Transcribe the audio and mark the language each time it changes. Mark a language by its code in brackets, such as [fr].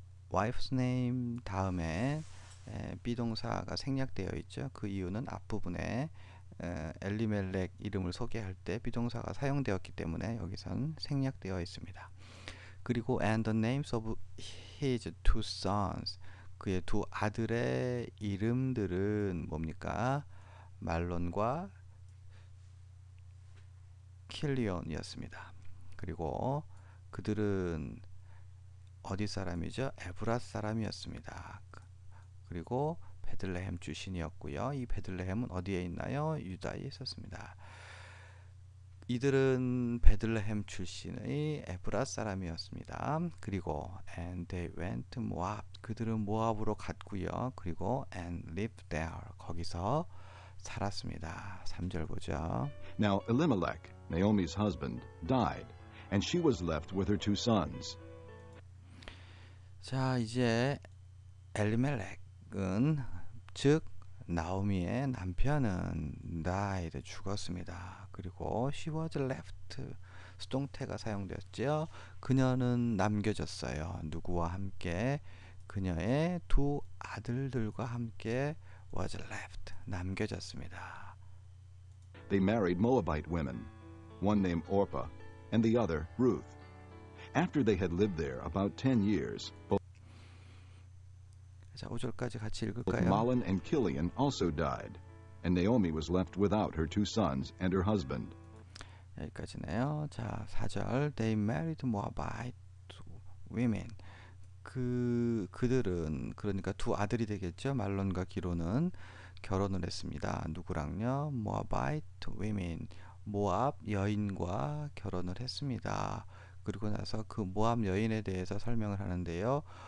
[en] wife's name [ko] 다음에 비동사가 생략되어 있죠. 그 이유는 앞부분에 엘리멜렉 이름을 소개할 때 비동사가 사용되었기 때문에 여기선 생략되어 있습니다. 그리고 [en] and the names of his 2 sons, [ko] 그의 2 아들의 이름들은 뭡니까? 말론과 킬리온이었습니다. 그리고 그들은 어디 사람이죠? 에브랏 사람이었습니다. 그리고 베들레헴 출신이었고요. 이 베들레헴은 어디에 있나요? 유다에 있었습니다. 이들은 베들레헴 출신의 에브랏 사람이었습니다. 그리고 [en] and they went to Moab, [ko] 그들은 모압으로 갔고요. 그리고 [en] and lived there, [ko] 거기서 살았습니다. 3절 보죠. [en] Now Elimelech, Naomi's husband, died, and she was left with her 2 sons. [ko] 자, 이제 엘리멜렉은 즉 나오미의 남편은 [en] died, [ko] 죽었습니다. 그리고 [en] she was left, [ko] 수동태가 사용되었죠. 그녀는 남겨졌어요. 누구와 함께? 그녀의 2 아들들과 함께 [en] was left, [ko] 남겨졌습니다. [en] They married Moabite women, one named Orpah and the other Ruth. After they had lived there about 10 years, [ko] 자, 5절까지 같이 [en] both [ko] 읽을까요? [en] Mahlon and Chilion also died, and Naomi was left without her 2 sons and her husband. [ko] 여기까지네요. 자, 4절 [en] They married Moabite women. [ko] 그들은 그러니까 2 아들이 되겠죠. 말론과 기로는 결혼을 했습니다. 누구랑요? [en] Moabite women. [ko] 모압 여인과 결혼을 했습니다. 그리고 나서 그 모압 여인에 대해서 설명을 하는데요.